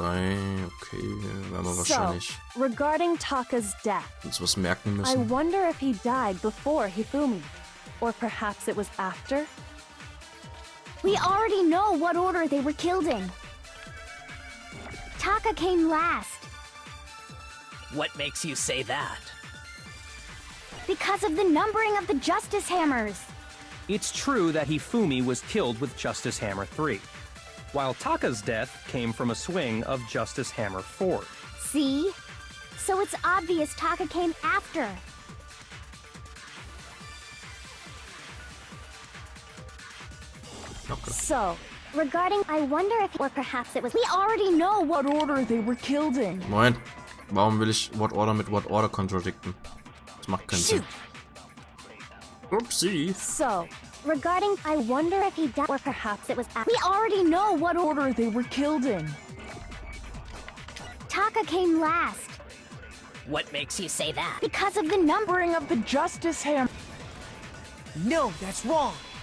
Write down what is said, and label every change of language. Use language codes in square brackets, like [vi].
[de] Okay, werden wir wahrscheinlich [en] regarding Taka's death, [de] uns was merken [en] I [de] müssen. [en] wonder if he died before Hifumi, or perhaps it was after? We already know what order they were killed in. Taka came last. What makes you say that? Because of the numbering of the Justice Hammers. It's true that Hifumi was killed with Justice Hammer 3, while Taka's death came from a swing of Justice Hammer 4. See? So it's obvious Taka came after. Okay. So, regarding, I wonder if, or perhaps it was, we already know what order they were killed in. [de] Moment, warum will ich What Order mit What Order kontradikten? Das macht keinen Sinn. Oopsie. [en] So, regarding, I wonder if he died, or perhaps it was after. We already know what order they were killed in. Taka came last. What makes you say that? Because of the numbering of the Justice Hammer. No, that's wrong.